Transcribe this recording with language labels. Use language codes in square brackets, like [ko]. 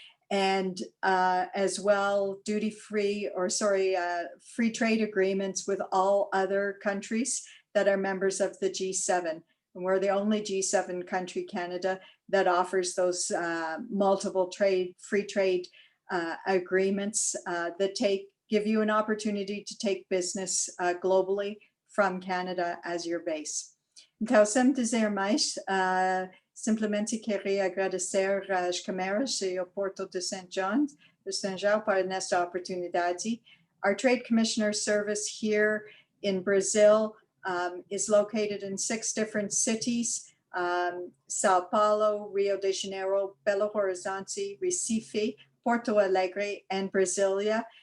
[en] And as well, free trade agreements with all other countries that are members of the G7. And we're the only G7 country, Canada, that offers those multiple free trade agreements that give you an opportunity to take business globally from Canada as your base. [pt] Então, sem dizer mais, simplesmente queria agradecer às câmaras e ao Porto de St. John para nesta oportunidade. [en] Our Trade Commissioner Service here in Brazil is located in 6 different cities. Sao Paulo, Rio de Janeiro, Belo Horizonte, Recife, Porto Alegre, and Brasilia.